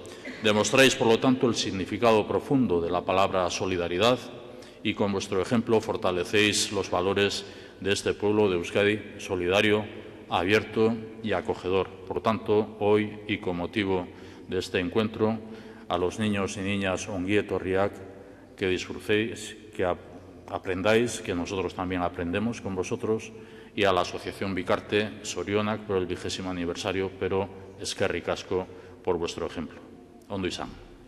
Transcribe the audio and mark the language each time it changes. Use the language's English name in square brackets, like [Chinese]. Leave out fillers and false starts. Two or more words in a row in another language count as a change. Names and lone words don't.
[Spanish] Demostráis, por lo tanto, el significado profundo de la palabra solidaridad y con vuestro ejemplo fortalecéis los valores de este pueblo de Euskadi, solidario, abierto y acogedor. Por tanto, hoy y con motivo de este encuentro, a los niños y niñas [Basque] ongi etorriak, [Spanish] que disfrutéis, que aprendáis, que nosotros también aprendemos con vosotros, y a la asociación Bikarte, zorionak por el 20º aniversario, pero [Basque] eskerrik asko [Spanish] por vuestro ejemplo. [Basque] Ondo izan.